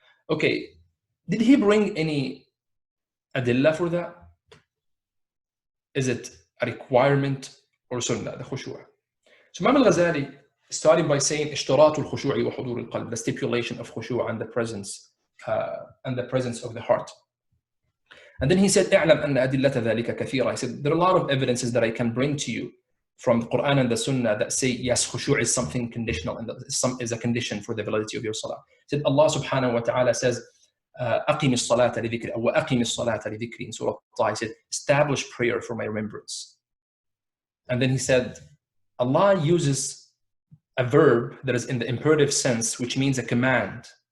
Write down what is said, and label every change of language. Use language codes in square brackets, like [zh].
[en] Okay, did he bring any adilla for that? Is it a requirement or sunnah, the khushu'? So Imam al-Ghazali started by saying [ar] اشتراط الخشوع وحضور القلب, [en] the stipulation of khushu' and the presence of the heart. And then he said [ar] اعلم أن أدلة ذلك كثيرة. [en] He said there are a lot of evidences that I can bring to you from the Quran and the Sunnah that say yes, khushu' is something conditional and is a condition for the validity of your salah. He said Allah subhanahu wa ta'ala says [ar] أقم الصلاة لذكري أو أقم الصلاة لذكري [en] in Surah Taha. He said establish prayer for my remembrance. And then he said Allah uses a verb that is in the imperative sense, which means a command.